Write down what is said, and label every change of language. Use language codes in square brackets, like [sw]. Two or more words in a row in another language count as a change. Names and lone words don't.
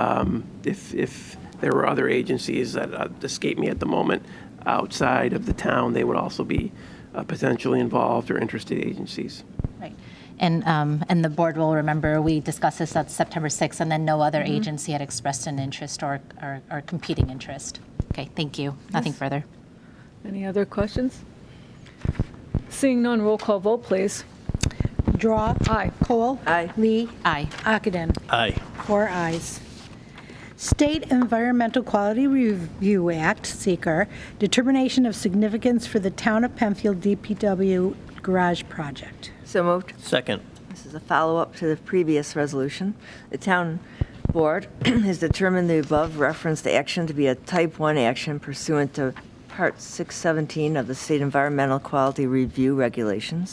[en] If there were other agencies that escape me at the moment outside of the town, they would also be potentially involved or interested agencies. Right. And the board will remember we discussed this on September 6th, and then no other agency had expressed an interest or competing interest. Okay, thank you. Nothing further. Any other questions? Seeing none, roll call vote, please. Drawe. Aye. Kohl. Aye. Lee. Aye. Ockenden. Aye. 4 ayes. State Environmental Quality Review Act, seeker, determination of significance for the Town of Penfield DPW garage project. So moved. Second. This is a follow-up to the previous resolution. The town board has determined the above referenced action to be a type 1 action pursuant to Part 617 of the State Environmental Quality Review Regulations.